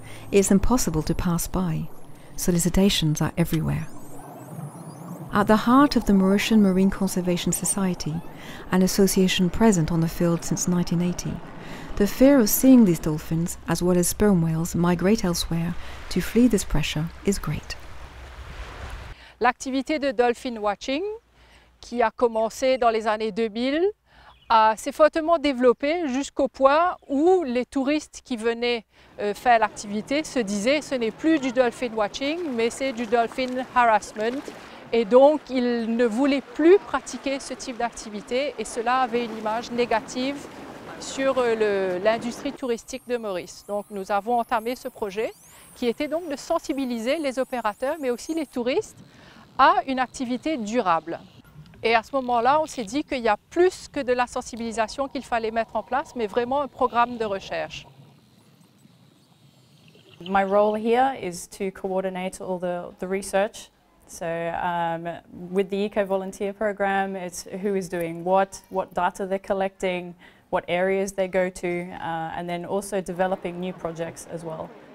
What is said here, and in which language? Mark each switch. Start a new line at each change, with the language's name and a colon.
English: It's impossible to pass by. Solicitations are everywhere. At the heart of the Mauritian Marine Conservation Society, an association present on the field since 1980, the fear of seeing these dolphins, as well as sperm whales, migrate elsewhere to flee this pressure is great.
French: L'activité de dolphin watching, qui a commencé dans les années 2000, s'est fortement développée jusqu'au point où les touristes qui venaient faire l'activité se disaient ce n'est plus du dolphin watching, mais c'est du dolphin harassment. Et donc, ils ne voulaient plus pratiquer ce type d'activité et cela avait une image négative sur l'industrie touristique de Maurice. Donc nous avons entamé ce projet qui était donc de sensibiliser les opérateurs mais aussi les touristes à une activité durable. Et à ce moment-là, on s'est dit qu'il y a plus que de la sensibilisation qu'il fallait mettre en place, mais vraiment un programme de recherche.
English: My role here is to coordinate all the research. So with the eco-volunteer program, it's who is doing what data they're collecting, what areas they go to, and then also developing new projects as well.